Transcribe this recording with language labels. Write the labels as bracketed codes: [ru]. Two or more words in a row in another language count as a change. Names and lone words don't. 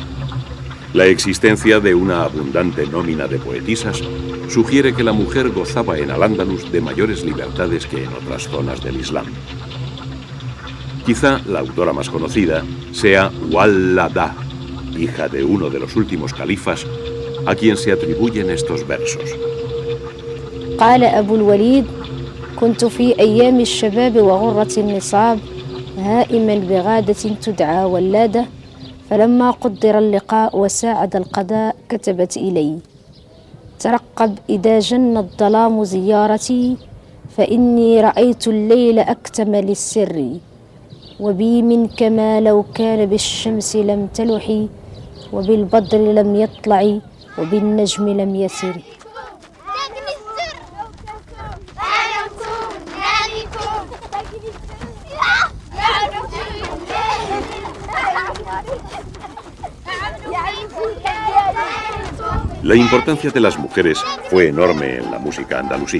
[es] La existencia de una abundante nómina de poetisas sugiere que la mujer gozaba en Al-Ándalus de mayores libertades que en otras zonas del Islam. Quizá la autora más conocida sea Walada, hija de uno de los últimos califas, a quien se atribuyen estos versos. [ar] قال أبو الوليد كنت في أيام الشباب وغرة النصاب هائما بغادة تدعى ولادة فلما قدر اللقاء وساعد القضاء كتبت إلي ترقب إذا جن الظلام زيارتي فإني رأيت الليل أكتم للسر وبي منك ما لو كان بالشمس لم تلحي وبالبدر لم يطلع وبالنجم لم يسر. [es] La importancia de las mujeres fue enorme en la música andalusí.